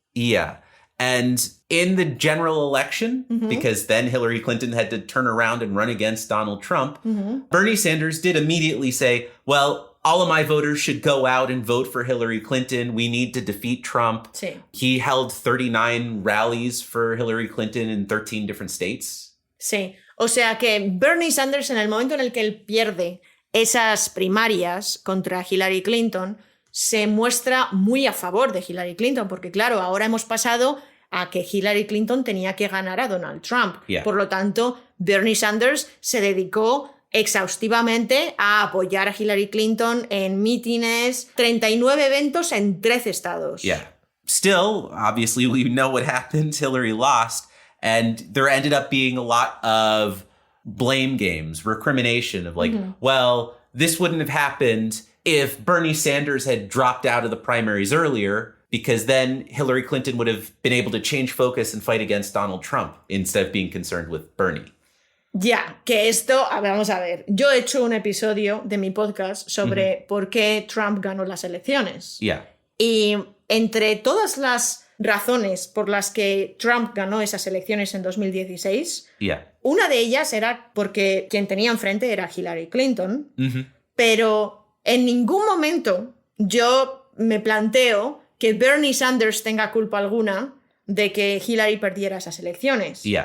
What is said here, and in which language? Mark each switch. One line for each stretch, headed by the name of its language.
English: Yeah. And in the general election, because then Hillary Clinton had to turn around and run against Donald Trump, Bernie Sanders did immediately say, well, all of my voters should go out and vote for Hillary Clinton. We need to defeat Trump.
Spanish: Sí.
English: He held 39 rallies for Hillary Clinton in 13 different states.
Spanish: Sí, o sea que Bernie Sanders, en el momento en el que él pierde esas primarias contra Hillary Clinton, se muestra muy a favor de Hillary Clinton, porque claro, ahora hemos pasado a que Hillary Clinton tenía que ganar a Donald Trump.
English: Yeah.
Spanish: Por lo tanto, Bernie Sanders se dedicó exhaustivamente a apoyar a Hillary Clinton en mítines, 39 eventos en 13 estados.
English: Yeah. Still, obviously, we know what happened. Hillary lost. And there ended up being a lot of blame games, recrimination of like, well, this wouldn't have happened if Bernie Sanders had dropped out of the primaries earlier, because then Hillary Clinton would have been able to change focus and fight against Donald Trump instead of being concerned with Bernie.
Spanish: Ya, que esto, vamos a ver, yo he hecho un episodio de mi podcast sobre por qué Trump ganó las elecciones.
English: Yeah.
Spanish: Y entre todas las razones por las que Trump ganó esas elecciones en 2016, una de ellas era porque quien tenía enfrente era Hillary Clinton, pero en ningún momento yo me planteo que Bernie Sanders tenga culpa alguna de que Hillary perdiera esas elecciones.